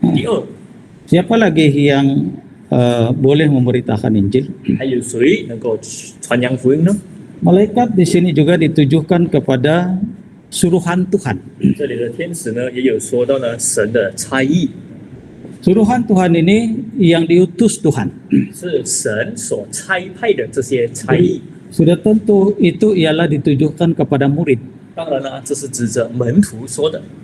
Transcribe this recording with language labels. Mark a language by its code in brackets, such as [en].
[zh] 第二， [ms] siapa lagi yang boleh memberitakan Injil? [zh] 还有谁能够传扬福音呢？ [ms] Malaikat di sini juga ditujukan kepada suruhan Tuhan. [zh] 这里的天使呢，也有说到呢，神的差役 [ms] Suruhan Tuhan ini yang diutus Tuhan. [zh] 是神所差派的这些差役。 [ms] Sudah tentu itu ialah ditujukan kepada murid. [zh] 当然呢，这是指着门徒说的。